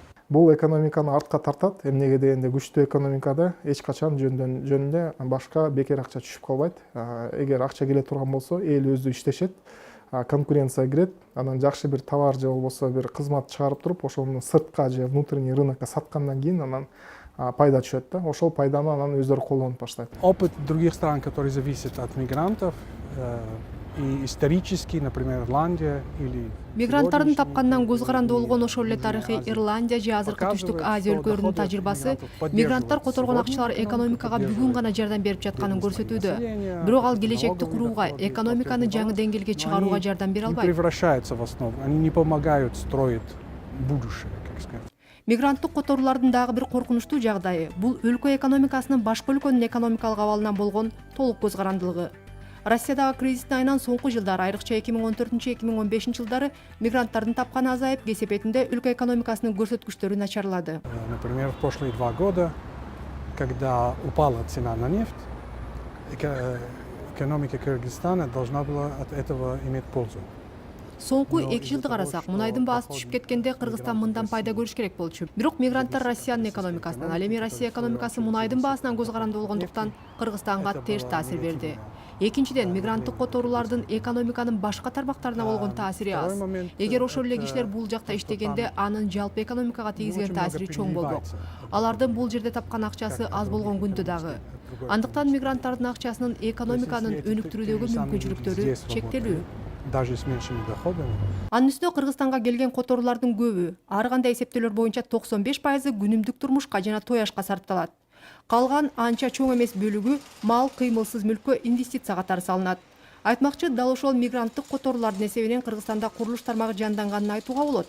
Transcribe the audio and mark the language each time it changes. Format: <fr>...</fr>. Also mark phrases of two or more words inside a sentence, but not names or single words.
<ky>Бул экономиканы артка тартат. Эмнеге дегенде күчтүү экономикада эч качан жөнүндө башка бекер акча түшүп калбайт. Эгер акча келе турган болсо, эл өзү иштешет, конкуренция кирет, анан жакшы бир товар же болбосо бир кызмат чыгарып туруп, ошону сыртка же</ky> <ru>внутренний рынокко</ru> <ky>саткандан кийин анан пайда түшөт да. Ошол пайданы анан өздөрү колдонуп баштайт.</ky> <ru>Опыт других стран, которые зависят от мигрантов, и исторически, например, Ирландия или</ru> <ky>Мигранттардын тапкандан көз каранды болгон ошол эле тарыхый Ирландия же азыркы түштүк Азия өлкөлөрүнүн тажрыйбасы мигранттар которгон акчалар экономикага бүгүн гана жардам берип жатканын көрсөтүүдө. Бирок ал келечекти курууга, экономиканы жаңы деңгээлге чыгарууга жардам бере</ky> <ru>не</ru> <ky>албайт.</ky> <ru>превращаются в основу, они не помогают строить будущее, как сказать.</ru> <ky>Мигранттык которуулардын дагы бир коркунучтуу жагдайы бул өлкө экономикасынын башка өлкөнүн экономикалык абалынан болгон толук көз карандылыгы. Россиядагы кризистин айынан соңку жылдары, айрыкча 2014-2015 жылдары мигранттардын тапканы азайып, кесепетинде өлкө экономикасынын көрсөткүчтөрү начарлады.</ky> <ru>Например, в прошлые 2 года, когда упала цена на нефть, экономика Кыргызстана должна была от этого иметь пользу.</ru> <ky>Соңку 2 жылды карасак, мунайдын баасы түшүп кеткенде Кыргызстан мындан пайда көрүш керек болчу. Бирок мигранттар Россиянын экономикасынан, ал эми Россия экономикасы мунайдын баасынан көз каранды болгондуктан Кыргызстанга терс таасир берди. Экинчиден, мигранттык которуулардын экономиканын башка тармактарына болгон таасири аз. Эгер ошол эле кишилер бул жакта иштегенде, анын жалпы экономикага тийгизген таасири чоң болбок. Алардын бул жерде тапкан акчасы аз болгон күндө дагы. Андыктан мигранттардын акчасынын экономиканын өнүктүрүүдөгү мүмкүнчүлүктөрү чектелүү.</ky> <ru>Даже с меньшими доходами.</ru> <ky>Анын үстүнө Кыргызстанга келген которуулардын көбү, ар кандай эсептөөлөр боюнча 95% күнүмдүк турмушка жана той ашка сарпталат. Калган анча чоң эмес бөлүгү мал, кыймылсыз мүлккө инвестиция катары салынат. Айтмакчы, дал ошол мигранттык которуулардын эсебинен Кыргызстанда курулуш тармагы жанданганын айтууга болот.</ky>